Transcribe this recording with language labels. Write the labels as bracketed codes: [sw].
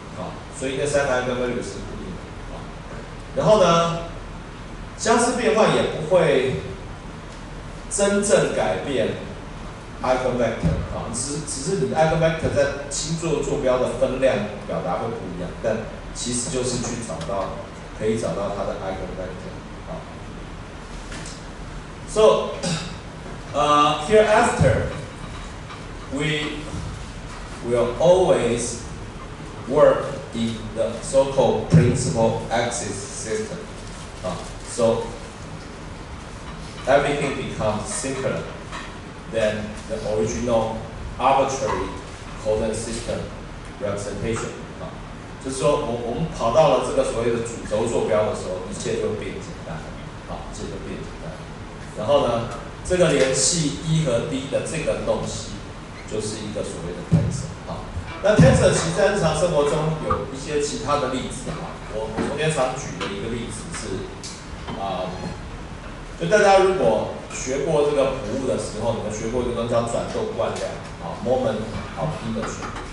[zh] 好，所以那3个 eigenvalue 是固定的。好，然后呢，相似变换也不会真正改变 eigenvector 啊，只是你 eigenvector 在星座坐标的分量表达会不一样，但其实就是去可以找到它的 eigenvector 啊。 [en] So, hereafter, we will always work in the so-called principal axis system. So everything becomes simpler than the original arbitrary coordinate system representation. [zh] 就是说，我们跑到了这个所谓的主轴坐标的时候，一切就变简单，一切就变简单。然后呢，这个联系 E 和 D 的这个东西，就是一个所谓的 tensor。那 tensor 其实在日常生活中有一些其他的例子我昨天常举的一个例子是，就大家如果学过这个谱物的时候，你们学过一个东西叫转动惯量，moment of inertia。